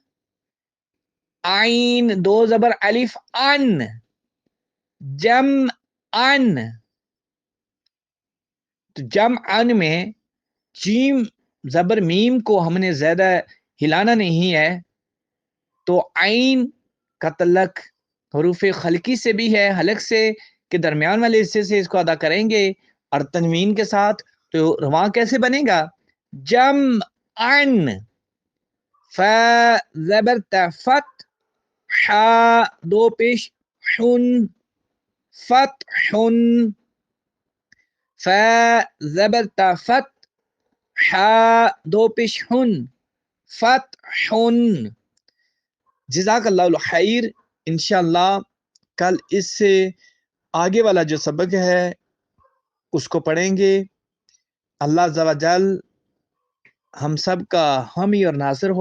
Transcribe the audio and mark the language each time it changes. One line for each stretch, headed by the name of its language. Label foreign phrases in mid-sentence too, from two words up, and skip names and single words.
Urdu: عین دو زبر الف ان، جم ان، تو جم ان میں جیم زبر میم کو ہم نے زیادہ ہلانا نہیں ہے، تو عین کا تعلق حروف خلقی سے بھی ہے، حلق سے کے درمیان والے حصے سے اس کو ادا کریں گے اور تنوین کے ساتھ، تو رواں کیسے بنے گا؟ جم ان، فا زبر تا فت، حا دو پیش حن، فتحن، فا زبر تا فت، حا دو پیش حن، فتحن،
Arabic: جزاک اللہ الخیر۔
Urdu: انشاءاللہ کل اس سے آگے والا جو سبق ہے اس کو پڑھیں گے۔
Arabic: اللہ عز و جل
Urdu: ہم سب کا حامی اور ناصر ہو۔